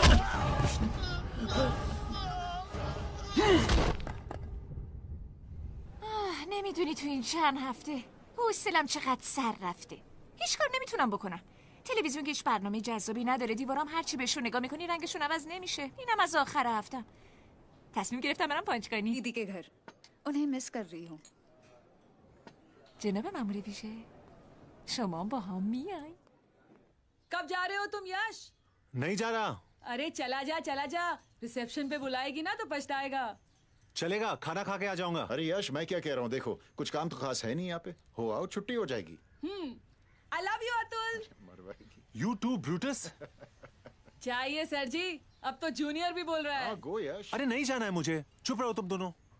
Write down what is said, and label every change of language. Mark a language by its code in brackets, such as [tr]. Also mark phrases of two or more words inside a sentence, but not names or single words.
[fa] نمیدونی تو این چند هفته حوصله‌ام چقدر سر رفته. هیچ کار نمیتونم بکنم. تلویزیون که هیچ برنامه جذابی نداره. دیوارام هرچی بهشون نگاه میکنی رنگشون عوض نمیشه. اینم از آخر هفتم. تصمیم گرفتم برم پانچکانی. [hi] दीदी के घर उन्हें मिस कर रही हूँ. [fa] جناب مأمور ویژه شما با هم میای؟ [hi] कब जा रहे हो तुम यश? नहीं जा रहा. अरे चला जा रिसेप्शन पे बुलाएगी ना तो पछताएगा. चलेगा, खाना खा के आ जाऊंगा. अरे यश मैं क्या कह रहा हूँ, देखो कुछ काम तो खास है नहीं यहाँ पे. हो आओ, छुट्टी हो जाएगी. [en] I love you अतुल. You too, Brutus. [hi] चाहिए सर जी, अब तो जूनियर भी बोल रहा है. [en] गो यश. [hi] अरे नहीं जाना है मुझे. चुप रहो तुम दोनों.